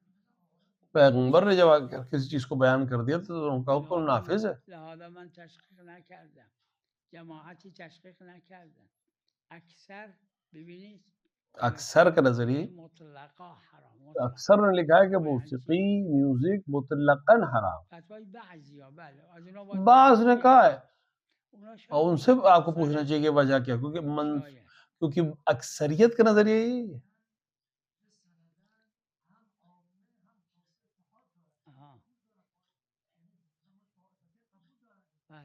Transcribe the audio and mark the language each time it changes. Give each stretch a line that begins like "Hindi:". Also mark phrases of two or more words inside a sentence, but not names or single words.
Urdu: پیغمبر نے جب کسی چیز کو بیان کر دیا تو ان کا حکم نافذ ہے.
Persian: لہذا من تشقیق نکردم، جماعتی تشقیق نکردن. اکثر ببینید
Urdu: اکثر کا نظریہ
Persian: مطلقا حرام،
Urdu: اکثر نے لکھا ہے کہ موسیقی میوزک مطلقاً حرام.
Persian: فتوای بعضیا بله از اونا باید
Urdu: بعض نے کہا ہے
Persian: اونا شاید
Urdu: اور ان سے آپ کو پوچھنا چاہیے کہ وجہ کیا، کیونکہ اکثریت کا نظریہ یہی ہے.
Persian: بله.